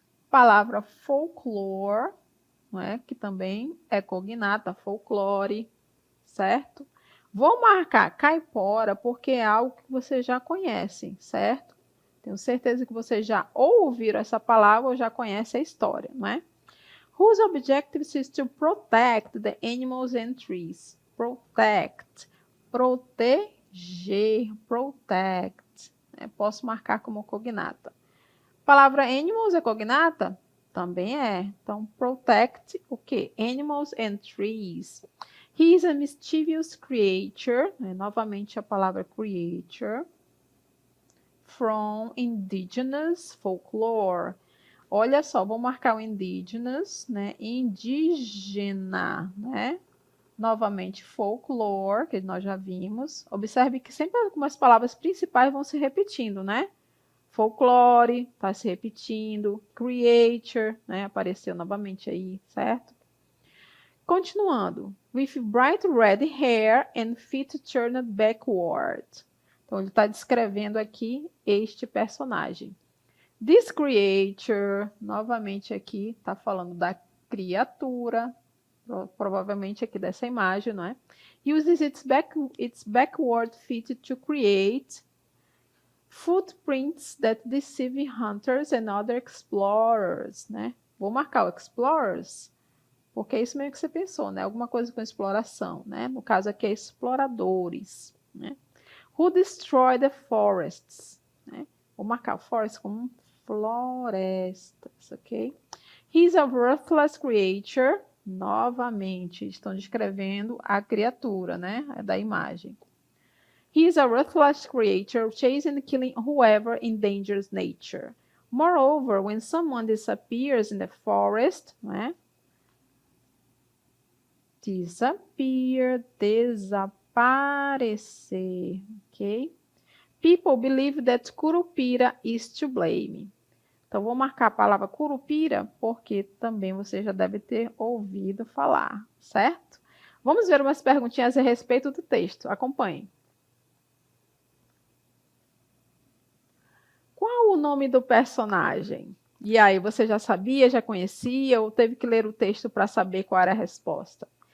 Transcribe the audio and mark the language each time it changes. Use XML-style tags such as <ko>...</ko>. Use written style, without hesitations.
<pt>Palavra folklore, não é? Que também é cognata, folclore, certo? Vou marcar caipora porque é algo que vocês já conhecem, certo? Tenho certeza que vocês já ouviram essa palavra ou já conhecem a história, não é?</pt> <en>Whose objective is to protect the animals and trees. Protect.</en> <pt>Proteger. Protect. Posso marcar como cognata. Palavra animals é cognata? Também é. Então, protect o quê?</pt> <en>Animals and trees. He is a mischievous creature.</en> <pt>Novamente a palavra</pt> <en>creature. From indigenous folklore.</en> <pt>Olha só, vou marcar o indigenous, né? Indígena, né? Novamente, folklore, que nós já vimos. Observe que sempre algumas palavras principais vão se repetindo, né? Folklore, está se repetindo. Creature, né? Apareceu novamente aí, certo? Continuando.</pt> <en>With bright red hair and feet turned backward.</en> <pt>Então, ele está descrevendo aqui este personagem.</pt> <en>This creature,</en> <pt>novamente aqui, está falando da criatura, provavelmente aqui dessa imagem, não é?</pt> <en>Uses its backward feet to create footprints that deceive hunters and other explorers, né?</en> <pt>Vou marcar o explorers, porque é isso meio que você pensou, né? Alguma coisa com exploração, né? No caso aqui é exploradores, né?</pt> <en>Who destroy the forests,</en> <pt>né? Vou marcar o forest como florestas, ok?</pt> <en>He's a worthless creature.</en> <pt>Novamente, estão descrevendo a criatura, né? Da imagem.</pt> <en>He is a ruthless creature, chasing and killing whoever endangers nature. Moreover, when someone disappears in the forest, né?</en> <pt>Disappear, desaparecer, ok?</pt> <en>People believe that Curupira is to blame.</en> <pt>Então, vou marcar a palavra Curupira, porque também você já deve ter ouvido falar, certo? Vamos ver umas perguntinhas a respeito do texto. Acompanhe. Qual o nome do personagem? E aí, você já sabia, já conhecia ou teve que ler o texto para saber qual era a resposta?</pt>